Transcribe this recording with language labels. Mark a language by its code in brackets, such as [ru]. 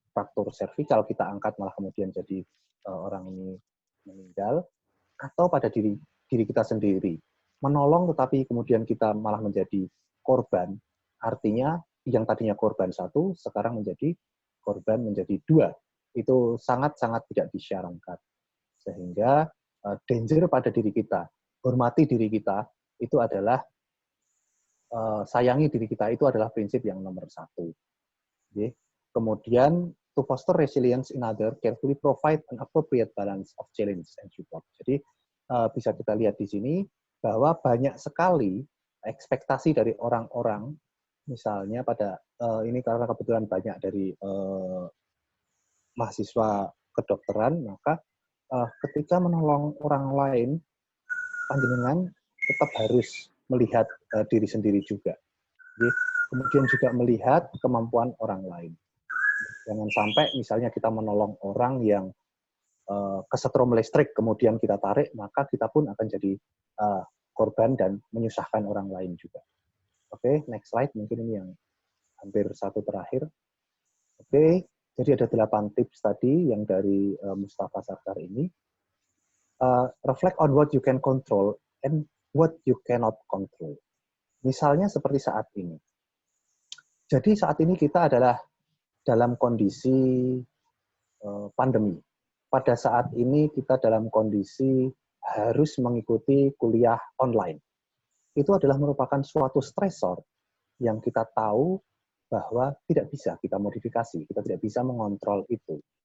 [id] fraktur servikal kita angkat malah kemudian jadi orang ini meninggal, atau pada diri kita sendiri menolong tetapi kemudian kita malah menjadi korban, artinya yang tadinya korban 1 sekarang menjadi korban menjadi 2. Itu sangat-sangat tidak disyaratkan. Sehingga danger pada diri kita, hormati diri kita, itu adalah sayangi diri kita, itu adalah prinsip yang nomor 1. Okay. Kemudian, [en] to foster resilience in other, carefully provide an appropriate balance of challenge and support. [id] Jadi, bisa kita lihat di sini bahwa banyak sekali ekspektasi dari orang-orang, misalnya pada ini karena kebetulan banyak dari mahasiswa kedokteran, maka ketika menolong orang lain, panjenengan tetap harus melihat diri sendiri juga. Jadi, kemudian juga melihat kemampuan orang lain. Jangan sampai misalnya kita menolong orang yang kesetrum listrik, kemudian kita tarik, maka kita pun akan jadi korban dan menyusahkan orang lain juga. Oke, [en] next slide. [id] Mungkin ini yang hampir satu terakhir. Oke, jadi ada 8 tips tadi yang dari Mustafa Sarkar ini. [en] Reflect on what you can control and what you cannot control. [id] Misalnya seperti saat ini. Jadi saat ini kita adalah dalam kondisi pandemi. Pada saat ini kita dalam kondisi harus mengikuti kuliah online. Itu adalah merupakan suatu stresor yang kita tahu bahwa tidak bisa kita modifikasi, kita tidak bisa mengontrol itu.